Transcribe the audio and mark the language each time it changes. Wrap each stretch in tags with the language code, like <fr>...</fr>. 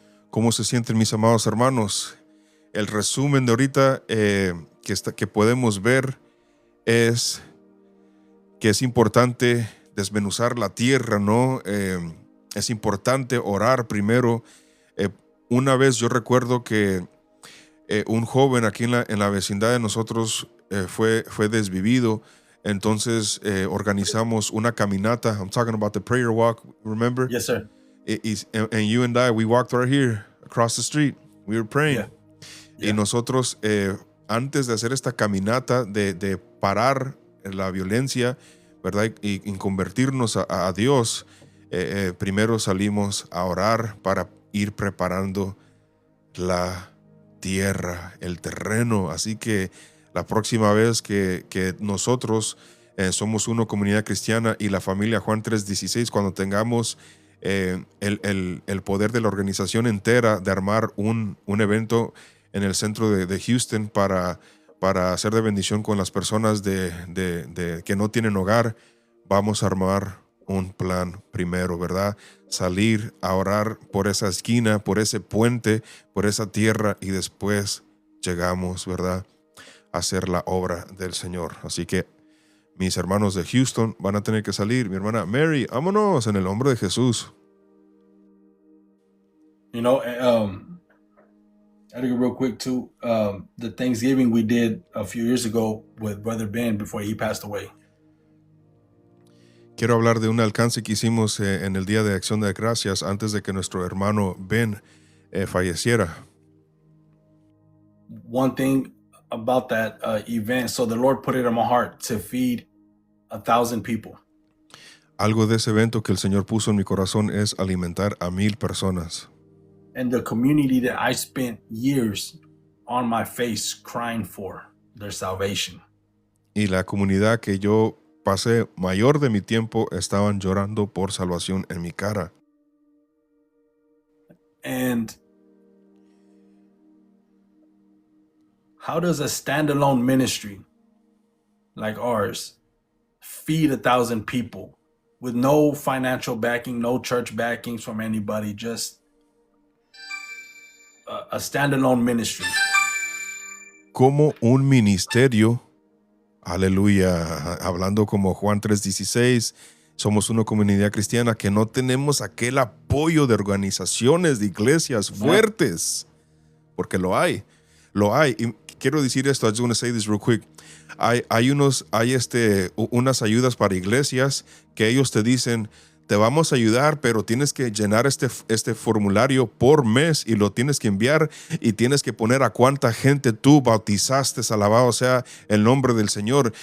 <es>¿Cómo se sienten mis amados hermanos? El resumen de ahorita que podemos ver es que es importante desmenuzar la tierra, ¿no? Es importante orar primero. Una vez yo recuerdo que un joven aquí en la vecindad de nosotros fue desvivido. Entonces organizamos una caminata.</es> <en>I'm talking about the prayer walk, remember? Yes, sir. And you and I, we walked right here across the street. We were praying. Yeah.</en> <es>Y nosotros, antes de hacer esta caminata de parar la violencia, ¿verdad? Y convertirnos a Dios, primero salimos a orar para ir preparando la tierra, el terreno. Así que la próxima vez que nosotros somos una comunidad cristiana y la familia Juan 3:16, cuando tengamos el poder de la organización entera de armar un evento en el centro de Houston para hacer de bendición con las personas que no tienen hogar, vamos a armar un plan primero, ¿verdad? Salir a orar por esa esquina, por ese puente, por esa tierra, y después llegamos, ¿verdad?, a hacer la obra del Señor. Así que mis hermanos de Houston van a tener que salir. Mi hermana Mary, vámonos en el nombre de Jesús.</es> <en>You know, I think real quick too, the Thanksgiving we did a few years ago with Brother Ben before he passed away.</en> <es>Quiero hablar de un alcance que hicimos en el Día de Acción de Gracias antes de que nuestro hermano Ben falleciera.</es> <en>One thing about that event, so the Lord put it in my heart to feed 1,000 people.</en> <es>Algo de ese evento que el Señor puso en mi corazón es alimentar a 1,000 personas.</es> <en>And the community that I spent years on my face crying for their salvation.</en> <es>Y la comunidad que yo pasé mayor de mi tiempo estaban llorando por salvación en mi cara.</es> <en>And how does a standalone ministry like ours feed 1,000 people with no financial backing, no church backings from anybody, just a standalone ministry?</en> <es>Como un ministerio, aleluya, hablando como Juan 3:16, somos una comunidad cristiana que no tenemos aquel apoyo de organizaciones, de iglesias fuertes, porque lo hay. Y quiero decir esto,</es> <en>I just want to say this real quick.</en> <es>Hay unas ayudas para iglesias que ellos te dicen, te vamos a ayudar, pero tienes que llenar este formulario por mes y lo tienes que enviar y tienes que poner a cuánta gente tú bautizaste, alabado sea el nombre del Señor.</es>